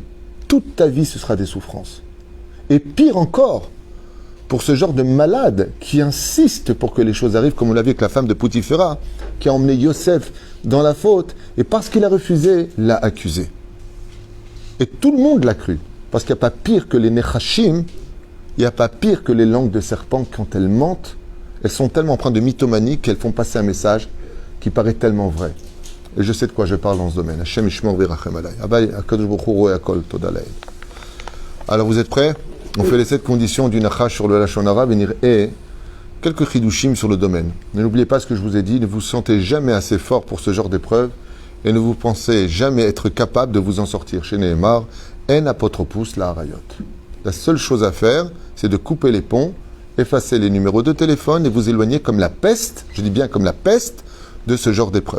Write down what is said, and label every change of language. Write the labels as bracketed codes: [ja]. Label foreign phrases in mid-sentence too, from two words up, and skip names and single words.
[fr] Toute ta vie ce sera des souffrances. Et pire encore, pour ce genre de malade qui insiste pour que les choses arrivent, comme on l'a vu avec la femme de Poutifera, qui a emmené Yosef dans la faute, et parce qu'il a refusé, l'a accusé. Et tout le monde l'a cru, parce qu'il n'y a pas pire que les nechashim, il n'y a pas pire que les langues de serpent quand elles mentent, elles sont tellement empreintes de mythomanie qu'elles font passer un message qui paraît tellement vrai. Et je sais de quoi je parle dans ce domaine. [he] השם ישמור וירחם עלי. הקדוש ברוך הוא רואה הכל תודה לאל. [fr] Alors vous êtes prêts? On fait les 7 conditions du Nachash sur le [he] לשון הרע, [fr] venir et quelques chidushim sur le domaine. Ne n'oubliez pas ce que je vous ai dit, ne vous sentez jamais assez fort pour ce genre d'épreuve et ne vous pensez jamais être capable de vous en sortir. Chez Nehemar, [he] אין אפוטרופוס לעריות. [fr] La seule chose à faire, c'est de couper les ponts, effacer les numéros de téléphone et vous éloigner comme la peste, je dis bien comme la peste, de ce genre d'épreuve.